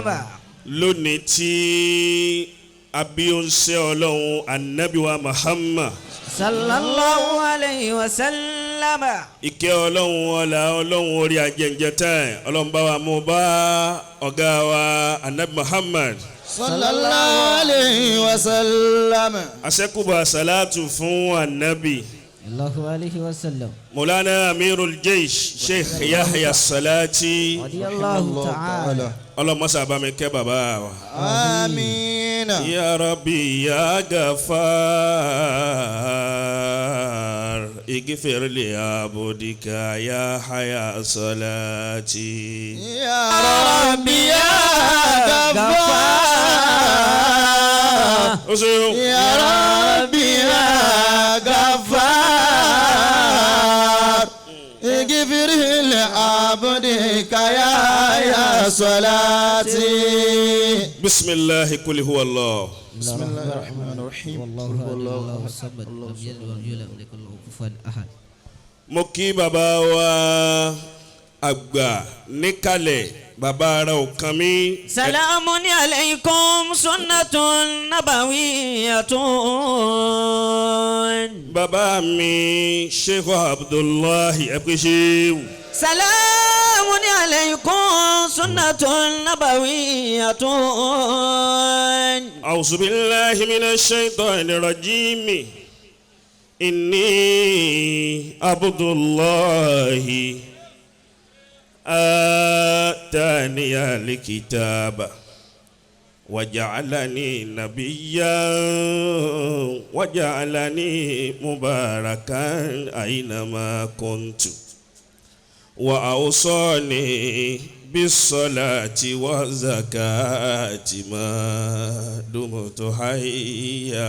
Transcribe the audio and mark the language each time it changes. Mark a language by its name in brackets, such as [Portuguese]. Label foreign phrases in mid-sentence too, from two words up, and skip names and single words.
[Yoruba] Lónìí tí abíọ́nsẹ́ Ọlọ́hun Ànábì wa Muhammad [Arabic] صلى الله عليه وسلم. [Yoruba] Ìkẹ́ Ọlọ́hun ọlá Ọlọ́hun orí ajẹ́njẹ́ tán Ọlọ́hun bá wa mú bá ọ̀gá wa Ànábì Muhammad [Arabic] صلى الله عليه وسلم. [Yoruba] Àṣẹ́kùbà salatu fún Ànábì [Arabic] صلى الله عليه وسلم. مولانا أمير الجيش شيخ يحيى صلاتي رضي الله تعالى. [Yoruba] Ọlọ́hun má ṣe bá mi kẹ́ bàbá wa. Àmín. [Arabic] يا رب يا غفار اغفر لعبدك يا حيا صلاتي. يا رب يا غفار. يا رب يا غفار اغفر لعبدك يا صلاتي. بسم الله قل هو الله. بسم الله الرحمن الرحيم. والله الصمد لم يلد ولم يولد ولم يكن له كفوا احد. [Yoruba] Mo kí bàbá wa àgbà níkàlẹ̀ bàbá ara ọ̀kan mi. [Arabic] سلام عليكم سنة نبوية. [Yoruba] Bàbá mi Sheikh Abdullahi Ẹ̀pẹ́ṣẹ́wù. [Arabic] سلام عليكم سنة نبوية. أعوذ بالله من الشيطان الرجيم. إني عبد الله آتاني الكتاب وجعلني نبيا وجعلني مباركا أينما كنت وأوصاني بالصلاة والزكاة ما دمت حيا.